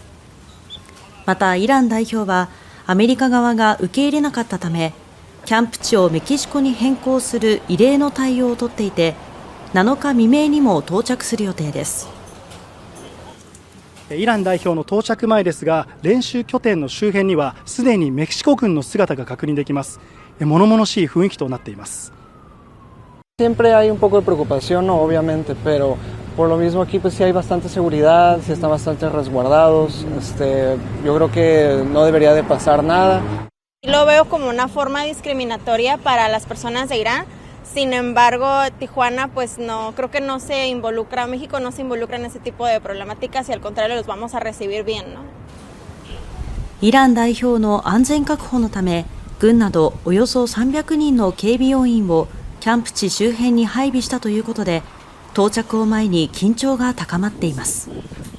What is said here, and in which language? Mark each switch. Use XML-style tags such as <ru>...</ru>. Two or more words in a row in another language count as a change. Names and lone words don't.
<ja>またイラン代表はアメリカ側が受け入れなかったため、キャンプ地をメキシコに変更する異例の対応を取っていて、7日未明にも到着する予定です。イラン代表の到着前ですが、練習拠点の周辺にはすでにメキシコ軍の姿が確認できます。物々しい雰囲気となっています。</ja> <es>Siempre hay un poco de preocupación, ¿no? Obviamente, pero por lo mismo aquí pues sí hay bastante seguridad, sí están bastante resguardados, yo creo que no debería de pasar nada. Lo veo como una forma discriminatoria para las personas de Irán. Sin embargo, Tijuana pues no, creo que no se involucra, México no se involucra en ese tipo de problemáticas y al contrario los vamos a recibir bien, ¿no?</es> <ja>イラン代表の安全確保のため、軍などおよそ300人の警備要員をキャンプ地周辺に配備したということで、到着を前に緊張が高まっています。</ja>